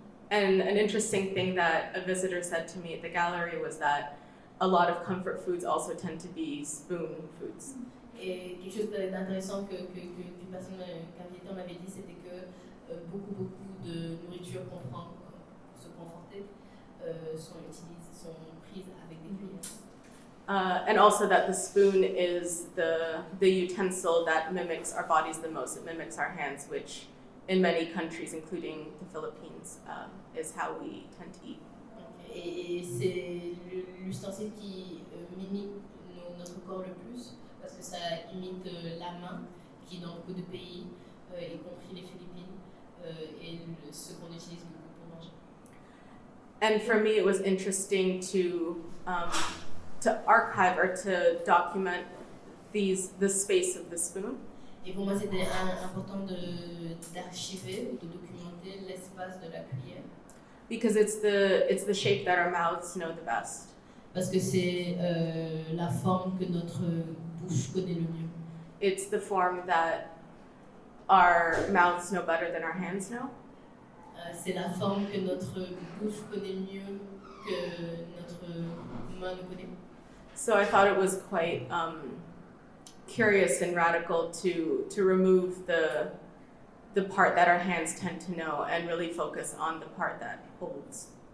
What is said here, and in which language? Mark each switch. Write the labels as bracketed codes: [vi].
[en] And an interesting thing that a visitor said to me at the gallery was that a lot of comfort foods also tend to be spoon foods. [fr] Et quelque chose d'intéressant qu'un visiteur m'avait dit, c'était que beaucoup de nourriture qu'on prend pour se conforter sont prises avec des cuillères. [en] And also that the spoon is the utensil that mimics our bodies the most. It mimics our hands, which in many countries, including the Philippines, is how we tend to eat. [fr] Et c'est l'ustensile qui mimique notre corps le plus, parce que ça imite la main, qui dans beaucoup de pays, y compris les Philippines, et ce qu'on utilise beaucoup pour manger. [en] And for me, it was interesting to archive or to document the space of the spoon. [fr] Et pour moi, c'était important d'archiver ou de documenter l'espace de la cuillère. [en] Because it's the shape that our mouths know the best. [fr] Parce que c'est la forme que notre bouche connaît le mieux. [en] It's the form that our mouths know better than our hands know. [fr] C'est la forme que notre bouche connaît mieux que notre main ne connaît. [en] So I thought it was quite curious and radical to remove the part that our hands tend to know and really focus on the part that holds.